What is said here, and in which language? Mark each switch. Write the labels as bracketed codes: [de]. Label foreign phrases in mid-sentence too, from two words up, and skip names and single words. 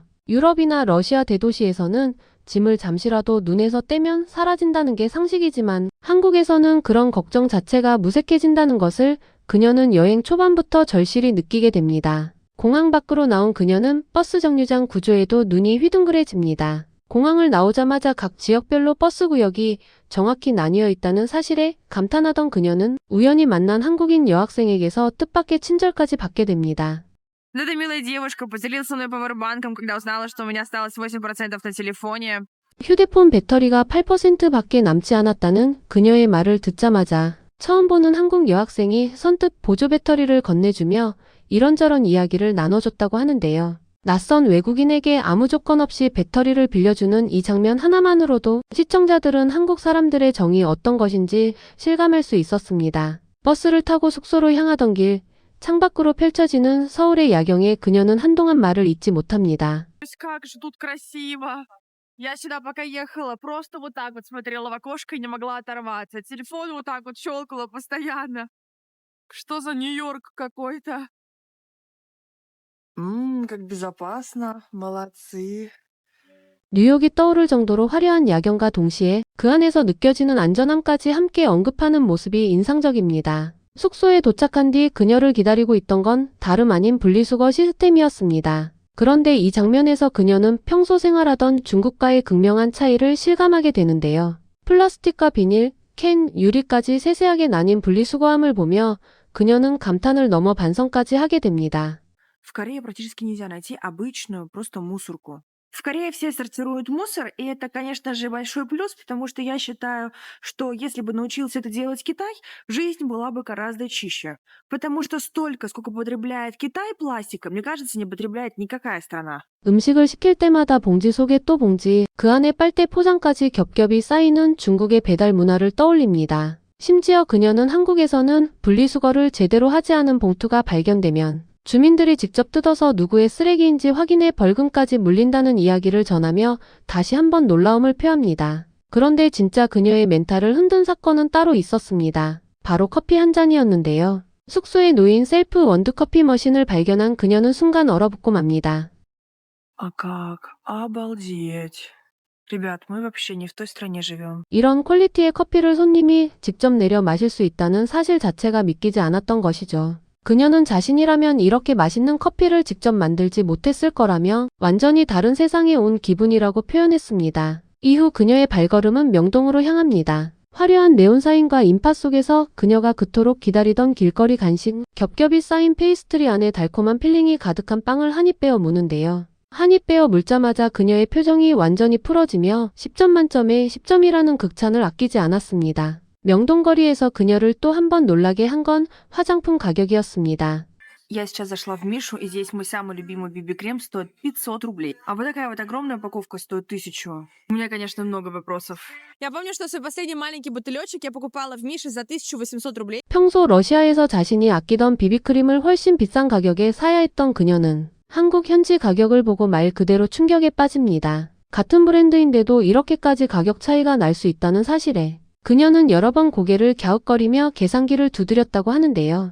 [ko] 유럽이나 러시아 대도시에서는 짐을 잠시라도 눈에서 떼면 사라진다는 게 상식이지만 한국에서는 그런 걱정 자체가 무색해진다는 것을 그녀는 여행 초반부터 절실히 느끼게 됩니다. 공항 밖으로 나온 그녀는 버스 정류장 구조에도 눈이 휘둥그레집니다. 공항을 나오자마자 각 지역별로 버스 구역이 정확히 나뉘어 있다는 사실에 감탄하던 그녀는 우연히 만난 한국인 여학생에게서 뜻밖의 친절까지 받게 됩니다. [ru] Вот эта милая девушка поделилась со мной пауэрбанком, когда узнала, что у меня осталось 8% на телефоне. [ko] 휴대폰 배터리가 8%밖에 남지 않았다는 그녀의 말을 듣자마자 처음 보는 한국 여학생이 선뜻 보조 배터리를 건네주며 이런저런 이야기를 나눠줬다고 하는데요. 낯선 외국인에게 아무 조건 없이 배터리를 빌려주는 이 장면 하나만으로도 시청자들은 한국 사람들의 정이 어떤 것인지 실감할 수 있었습니다. 버스를 타고 숙소로 향하던 길, 창밖으로 펼쳐지는 서울의 야경에 그녀는 한동안 말을 잇지 못합니다. [ru] Как же тут красиво. Я сюда пока ехала, просто вот так вот смотрела в окошко и не могла оторваться. Телефон вот так вот щелкала постоянно. Что за Нью-Йорк какой-то? Как безопасно. Молодцы. [ko] 뉴욕이 떠오를 정도로 화려한 야경과 동시에 그 안에서 느껴지는 안전함까지 함께 언급하는 모습이 인상적입니다. 숙소에 도착한 뒤 그녀를 기다리고 있던 건 다름 아닌 분리수거 시스템이었습니다. 그런데 이 장면에서 그녀는 평소 생활하던 중국과의 극명한 차이를 실감하게 되는데요. 플라스틱과 비닐, 캔, 유리까지 세세하게 나뉜 분리수거함을 보며 그녀는 감탄을 넘어 반성까지 하게 됩니다. [ru] В Корее практически нельзя найти обычную просто мусорку. В Корее все сортируют мусор, и это, конечно же, большой плюс, потому что я считаю, что если бы научился это делать Китай, жизнь была бы гораздо чище. Потому что столько, сколько потребляет Китай пластика, мне кажется, не потребляет никакая страна. [ko] 음식을 시킬 때마다 봉지 속에 또 봉지, 그 안에 빨대 포장까지 겹겹이 쌓이는 중국의 배달 문화를 떠올립니다. 심지어 그녀는 한국에서는 분리수거를 제대로 하지 않은 봉투가 발견되면 주민들이 직접 뜯어서 누구의 쓰레기인지 확인해 벌금까지 물린다는 이야기를 전하며 다시 한번 놀라움을 표합니다. 그런데 진짜 그녀의 멘탈을 흔든 사건은 따로 있었습니다. 바로 커피 한 잔이었는데요. 숙소에 놓인 셀프 원두커피 머신을 발견한 그녀는 순간 얼어붙고 맙니다. [ru] А как? Обалдеть. Ребят, мы вообще не в той стране живем. [ko] 이런 퀄리티의 커피를 손님이 직접 내려 마실 수 있다는 사실 자체가 믿기지 않았던 것이죠. 그녀는 자신이라면 이렇게 맛있는 커피를 직접 만들지 못했을 거라며 완전히 다른 세상에 온 기분이라고 표현했습니다. 이후 그녀의 발걸음은 명동으로 향합니다. 화려한 네온사인과 인파 속에서 그녀가 그토록 기다리던 길거리 간식, 겹겹이 쌓인 페이스트리 안에 달콤한 필링이 가득한 빵을 한 입 베어 무는데요. 한 입 베어 물자마자 그녀의 표정이 완전히 풀어지며 10점 만점에 10점이라는 극찬을 아끼지 않았습니다. 명동거리에서 그녀를 또 한 번 놀라게 한 건 화장품 가격이었습니다. [ru] Я сейчас зашла в Мишу, и здесь мой самый любимый BB-крем стоит 500 рублей. А вот такая вот огромная упаковка стоит 1000. У меня, конечно, много вопросов. Я помню, что свой последний маленький бутылечек я покупала в Мише за 1800 рублей. [ko] 평소 러시아에서 자신이 아끼던 비비크림을 훨씬 비싼 가격에 사야 했던 그녀는 한국 현지 가격을 보고 말 그대로 충격에 빠집니다. 같은 브랜드인데도 이렇게까지 가격 차이가 날 수 있다는 사실에 그녀는 여러 번 고개를 갸웃거리며 계산기를 두드렸다고 하는데요.